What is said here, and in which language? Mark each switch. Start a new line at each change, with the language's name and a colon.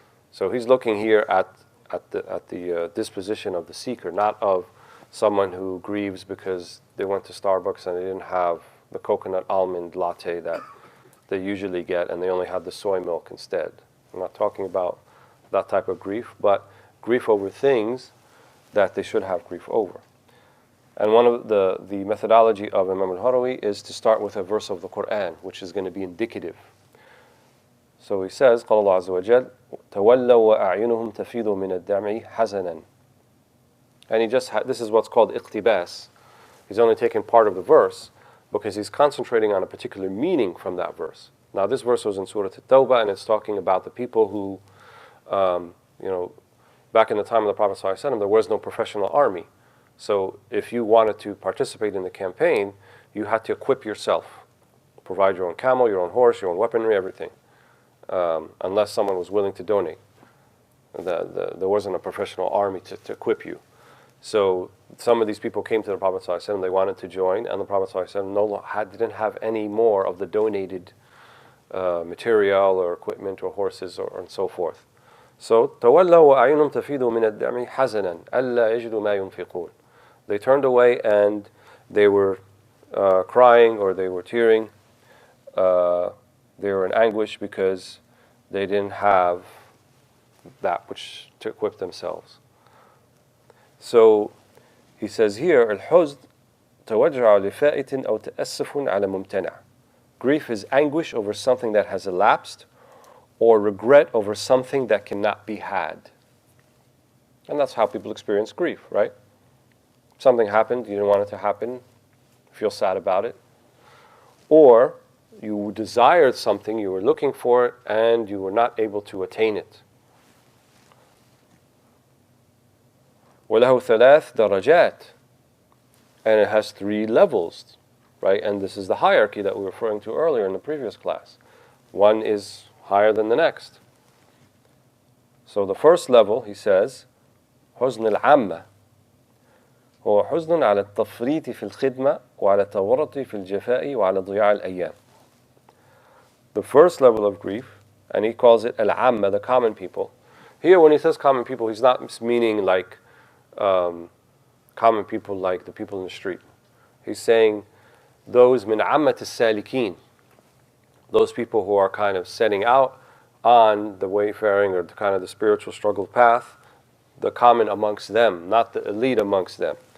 English: So he's looking here at the disposition of the seeker, not of someone who grieves because they went to Starbucks and they didn't have the coconut almond latte that they usually get, and they only had the soy milk instead. I'm not talking about that type of grief, but grief over things that they should have grief over. And one of the methodology of Imam al-Harawi is to start with a verse of the Quran, which is going to be indicative. So he says,
Arabic: قال الله عز وجل, تولوا وأعينهم تفيض من الدمع حزنا.
English: And he just, this is what's called iqtibas. He's only taking part of the verse because he's concentrating on a particular meaning from that verse. Now this verse was in Surah At-Tawbah, and it's talking about the people who, back in the time of the Prophet ﷺ, there was no professional army. So if you wanted to participate in the campaign, you had to equip yourself. Provide your own camel, your own horse, your own weaponry, everything. Unless someone was willing to donate. There wasn't a professional army to equip you. So some of these people came to the Prophet ﷺ, they wanted to join, and the Prophet ﷺ didn't have any more of the donated material or equipment or horses and so forth.
Arabic: So تَوَلَّوْا وَأَعْيُنُهُمْ تَفِيضُ مِنَ الدَّمْعِ حَزَنًا أَلَّا يَجِدُوا مَا يُنْفِقُونَ.
English: They turned away and they were crying, or they were tearing. They were in anguish because they didn't have that which to equip themselves. So he says here,
Arabic: الحزن توجع لفائت أو تأسف على ممتنع.
English: Grief is anguish over something that has elapsed, or regret over something that cannot be had. And that's how people experience grief, right? Something happened, you didn't want it to happen, feel sad about it. Or you desired something, you were looking for it, and you were not able to attain it.
Arabic: وله ثلاث درجات.
English: And it has 3 levels, right? And this is the hierarchy that we were referring to earlier in the previous class. One is higher than the next. So the first level, he says,
Arabic: حزن العامة هو حزن على التفريط في الخدمة وعلى التورط في الجفاء وعلى ضياع الأيام.
English: The first level of grief, and he calls it al-amma, the common people. Here when he says common people, he's not meaning like common people like the people in the street. He's saying those
Arabic: min ammat as-salikin,
English: those people who are kind of setting out on the wayfaring or the kind of the spiritual struggle path, the common amongst them, not the elite amongst them.